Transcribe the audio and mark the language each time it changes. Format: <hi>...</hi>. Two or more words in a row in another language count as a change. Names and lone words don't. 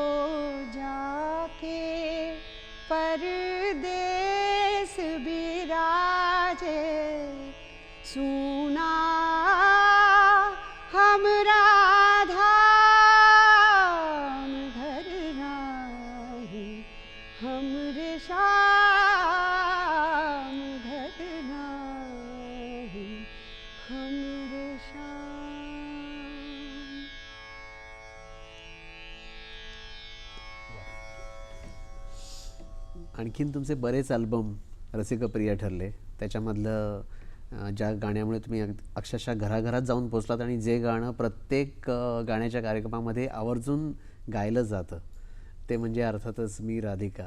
<hi>जाके परदेस बिराजे, सुना हमरा धाम, घर नाही हमरे शाम, घर नाही हमरे शाम.</hi> <mr>आणखीन तुमचे बरेच अल्बम रसिकप्रिय ठरले. त्याच्यामधलं ज्या गाण्यामुळे तुम्ही अक्षरशः घराघरात जाऊन पोचलात आणि जे गाणं प्रत्येक गाण्याच्या कार्यक्रमामध्ये आवर्जून गायलं जातं ते म्हणजे अर्थातच मी राधिका.</mr>